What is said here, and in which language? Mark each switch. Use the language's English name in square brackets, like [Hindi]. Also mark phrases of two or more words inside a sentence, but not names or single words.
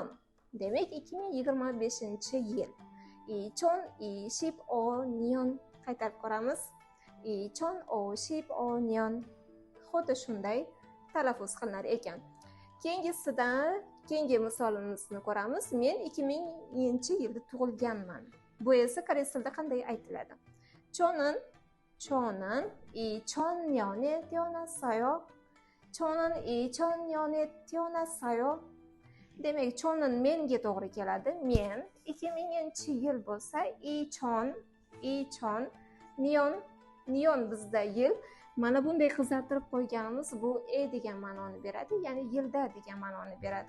[Uzbek] Demak 2025-yil. 2025년 qaytarib ko'ramiz. 2025년. Xuddi shunday talaffuz qilinar ekan. Keyingi misolimizni ko'ramiz. Men 2000-yilda tug'ilganman. Bu esa koreys tilida qanday aytiladi? [Korean] 저는 2000년에 태어났어요. 저는 2000년에 태어났어요. [Uzbek] Demak, cho'nin menga to'g'ri keladi. Men 2000-yil bo'lsa, niyon bizda yil. Mana bunday qizartirib qo'yganimiz bu degan ma'noni beradi, ya'ni yilda degan ma'noni beradi.